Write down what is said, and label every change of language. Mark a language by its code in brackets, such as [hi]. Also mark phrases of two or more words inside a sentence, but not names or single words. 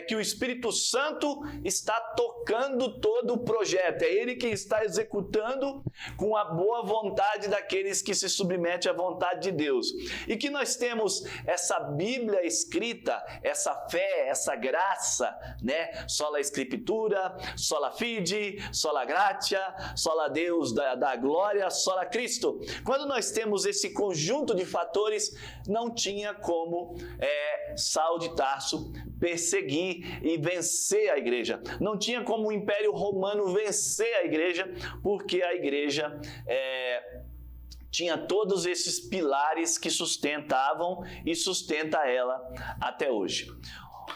[pt] Que o Espírito Santo está tocando todo o projeto, é ele quem está executando com a boa vontade daqueles que se submetem à vontade de Deus, e que nós temos essa Bíblia escrita, essa fé, essa graça, né? [la] Sola Escritura, sola fide, sola gratia, sola Deus da glória, sola Cristo. [pt] Quando nós temos esse conjunto de fatores, não tinha como Saulo de Tarso perseguir e vencer a igreja. Não tinha como o Império Romano vencer a igreja, porque a igreja tinha todos esses pilares que sustentavam e sustenta ela até hoje.